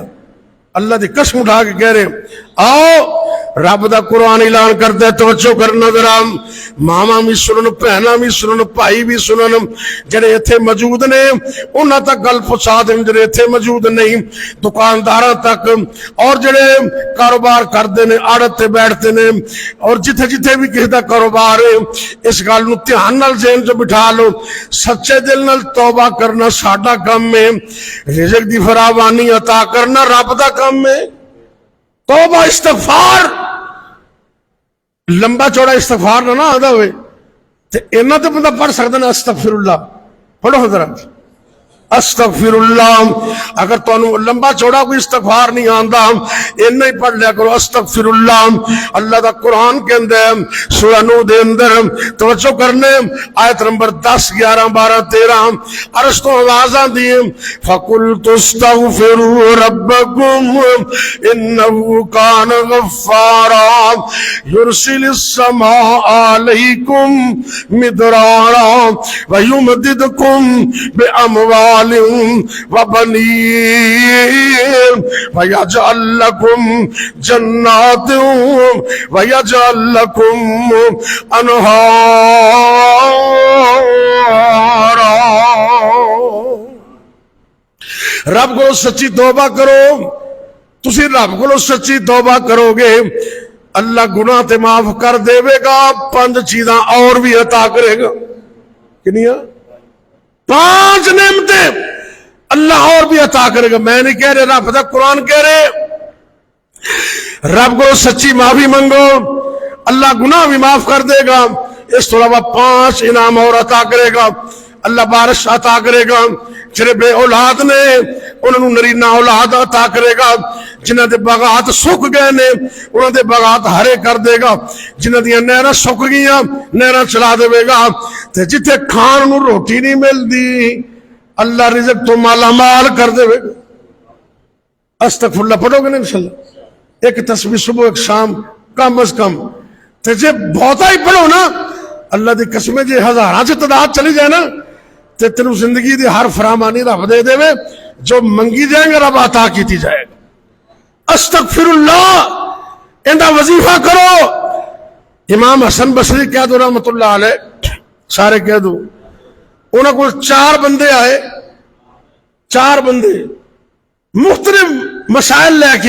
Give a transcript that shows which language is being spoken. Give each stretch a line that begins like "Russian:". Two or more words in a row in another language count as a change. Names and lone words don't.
Punjabi: اللہ دی قسم اٹھا کے کہہ رہے آؤ رب دا قرآن اعلان کرتا ہے, توجہ کرنا ذرا, ماما بھی سنن, بہنا بھی سنن, بھائی بھی سنن. جڑے ایتھے موجود نے انہاں تک گل پہنچا دیں, جڑے ایتھے موجود نہیں دکانداراں تک, اور جڑے کاروبار کرتے نے آڑت تے بیٹھتے نے, اور جتھے جتھے بھی کسی دا کاروبار ہے اس گل نو دھیان نال ذہن چ بٹھا لو. سچے دل نال توبہ کرنا ساڈا کم ہے, رزق دی فراوانی عطا کرنا رب دا کم ہے. توبہ استغفار, لمبا چوڑا استغفار نہ آتا ہوئے تو اینا تو بندہ پڑھ سکتا نا
Arabic: استغفر اللہ.
Punjabi: پڑھو حضرت
Arabic: استغفر اللہ.
Punjabi: اگر تو لمبا چوڑا کوئی استغفار نہیں آندا اینا ہی پڑھ لیا کرو
Arabic: استغفر اللہ.
Punjabi: اللہ دا قرآن کے اندر سورہ نوح دے اندر توجہ کرنے آیت نمبر 10 11 12 13 عرش تو آوازاں دی
Arabic: فَقُلْتُ اسْتَغْفِرُوا رَبَّكُمْ إِنَّهُ كَانَ غَفَّارًا يُرْسِلِ السَّمَاءَ عَلَيْكُمْ مِدْرَارًا وَيُمْدِدْكُمْ بِأَمْوَالٍ وبنين ويجعل لكم جنات ويجعل لكم انهارا.
Punjabi: رب کو سچی توبہ کرو, تسی رب کو سچی توبہ کرو گے اللہ گناہ تے معاف کر دے گا, 5 چیزاں اور بھی عطا کرے گا. کنیاں 5 نعمتیں اللہ اور بھی عطا کرے گا. میں نہیں کہہ رہے, رب دا قرآن کہہ رہے. رب کو سچی معافی منگو اللہ گناہ بھی معاف کر دے گا. اس طرح 5 انعام اور عطا کرے گا. اللہ بارش عطا کرے گا, جنہیں بے اولاد نے انہوں نرینہ اولاد عطا کرے گا. جنہ دے باغات سک گئے نے انہوں دے باغات ہرے کر دے گا. جنہ دیاں نہراں سک گئیاں نہراں چلا دے گا. تے جتھے کھان نوں روٹی نہیں ملدی اللہ رزق تو مالا مال کر دے گا.
Arabic: استغفر اللہ
Punjabi: پڑھو گے نا انشاءاللہ, ایک تسبیح صبح ایک شام کم از کم. تے جے بہتا ہی پڑھو نا اللہ دی قسمیں جے ہزاراں چ تعداد چلی جائے نا تے تینوں زندگی دی ہر فرامانی رب دے دے وے, جو منگی جائیں گے رب عطا کیتی جائے گا.
Arabic: استغفر اللہ
Punjabi: اندہ وظیفہ کرو. امام حسن بصری کہہ دو
Arabic: رحمت اللہ علیہ,
Punjabi: سارے کہہ دو, انہوں کو 4 بندے آئے, 4 بندے مختلف مسائل لے کے.